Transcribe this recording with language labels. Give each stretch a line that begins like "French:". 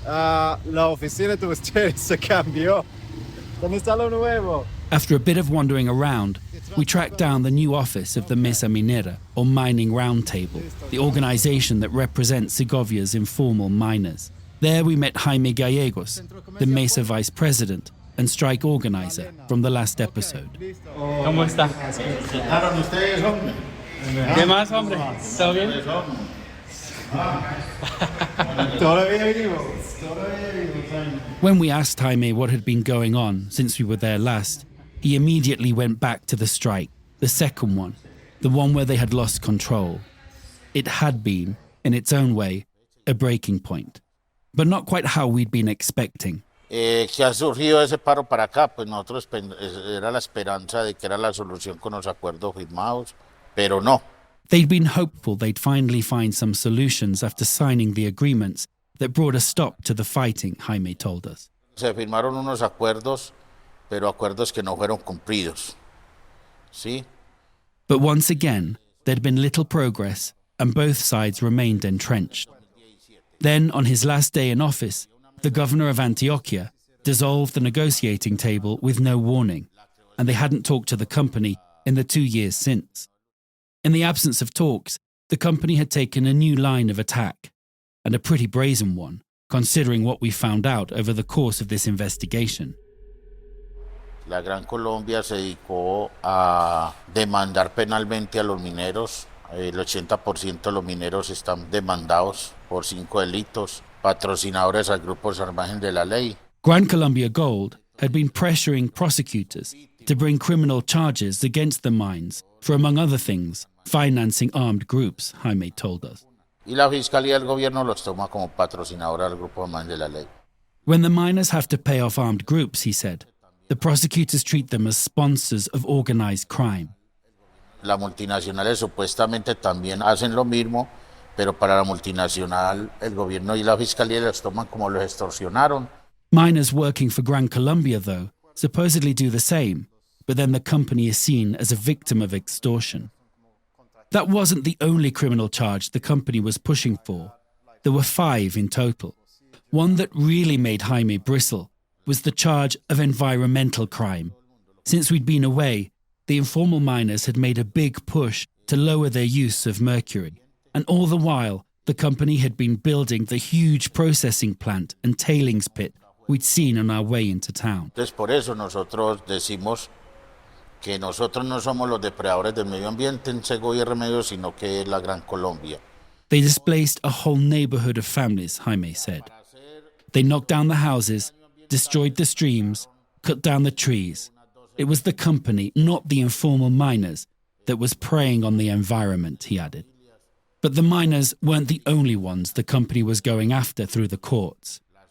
Spanish: La oficina de ustedes se cambió. ¿Dónde está lo nuevo?
English: After a bit of wandering around, we tracked down the new office of the Mesa Minera, or Mining Roundtable, the organization that represents Segovia's informal miners. There we met Jaime Gallegos, the Mesa vice president and strike organizer from the last episode.
Spanish: ¿Cómo está? ¿Qué más, hombre? ¿Todo bien?
English: When we asked Jaime what had been going on since we were there last, he immediately went back to the strike, the second one, the one where they had lost control. It had been, in its own way, a breaking point, but not quite how we'd been expecting.
Spanish: Que ha surgido ese paro para acá, pues nosotros era la esperanza de que era la solución con los acuerdos firmados, pero no.
English: They'd been hopeful they'd finally find some solutions after signing the agreements that brought a stop to the fighting, Jaime told us.
Spanish: Se firmaron unos acuerdos, pero acuerdos que no fueron cumplidos. ¿Sí?
English: But once again, there'd been little progress and both sides remained entrenched. Then, on his last day in office, the governor of Antioquia dissolved the negotiating table with no warning, and they hadn't talked to the company in the 2 years since. In the absence of talks, the company had taken a new line of attack, and a pretty brazen one, considering what we found out over the course of this investigation.
Spanish: La Gran Colombia se dedicó a demandar penalmente a los mineros. El 80% de los mineros están demandados por 5 delitos, patrocinadores a grupos al margen de la ley.
English: Gran Colombia Gold had been pressuring prosecutors to bring criminal charges against the mines for, among other things, financing armed groups, Jaime told us.
Spanish: Y la Fiscalía del Gobierno los toma como patrocinadores al grupo al margen de la ley.
English: When the miners have to pay off armed groups, he said, the prosecutors treat them as sponsors of organized crime.
Spanish: Las multinacionales supuestamente también hacen lo mismo, pero para la multinacional el gobierno y la fiscalía los toman como los extorsionaron.
English: Miners working for Gran Colombia, though, supposedly do the same, but then the company is seen as a victim of extortion. That wasn't the only criminal charge the company was pushing for. There were 5 in total. One that really made Jaime bristle was the charge of environmental crime. Since we'd been away, the informal miners had made a big push to lower their use of mercury. And all the while, the company had been building the huge processing plant and tailings pit we'd seen on our way into town.
Spanish: Entonces por eso nosotros decimos que nosotros no somos los depredadores del medio ambiente en Segovia y Remedios, sino que es la Gran Colombia.
English: They displaced a whole neighborhood of families, Jaime said. They knocked down the houses, destroyed the streams, cut down the trees. It was the company, not the informal miners, that was preying on the environment, he added. But the miners weren't the only ones the company was going after through the courts.